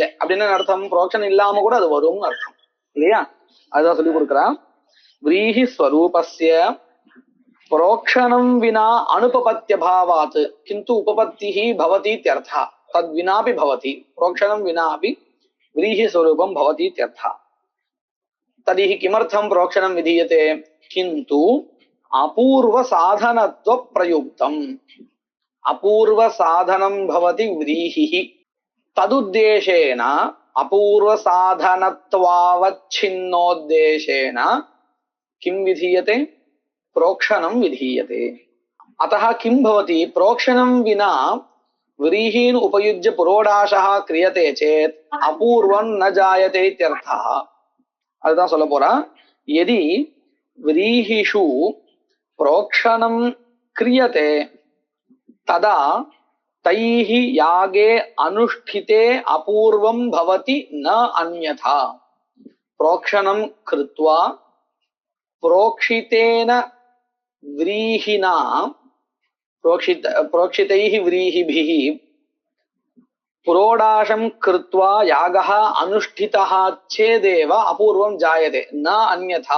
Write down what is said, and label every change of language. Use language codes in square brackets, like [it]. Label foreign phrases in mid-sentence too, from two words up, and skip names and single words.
[ta] அப்படின்னு அர்த்தம், புரோக்ஷணம் இல்லாம கூட அது வரும்னு அர்த்தம் இல்லையா? அதுதான் சொல்லி கொடுக்குறான். [sa] व्रीहि स्वरूपस्य प्रोक्षणं विना अनुपपत्त्य भावात् किन्तु उपपत्तिः भवति इत्यर्थः. तत् विनापि भवति प्रोक्षणं विनापि व्रीहि स्वरूपं भवति इत्यर्थः. तदिहि किमर्थं प्रोक्षणं विधीयते किन्तु अपूर्व साधनत्व प्रयुक्तम्. अपूर्व साधनं भवति व्रीहिः, तदुद्देशेन अपूर्व साधनत्वावच्छिन्नोद्देशेन किं विधीयते? प्रोक्षणं विधीयते. अतः किं भवति, प्रोक्षणं विना व्रीहीन् उपयुज्य पुरोडाशः क्रियते चेत् अपूर्वं न जायते इत्यर्थः. [ta] அதுதான் சொல்ல போறான். [sa] यदि व्रीहिषु प्रोक्षणं क्रियते तदा तैः यागे अनुष्ठिते अपूर्वं भवति न अन्यथा. प्रोक्षणं कृत्वा प्रोक्षितेन व्रीहिना प्रोक्षितैः व्रीहिभिः पुरोडाशं कृत्वा यागः अनुष्ठितः चेदेव अपूर्वं जायते न अन्यथा.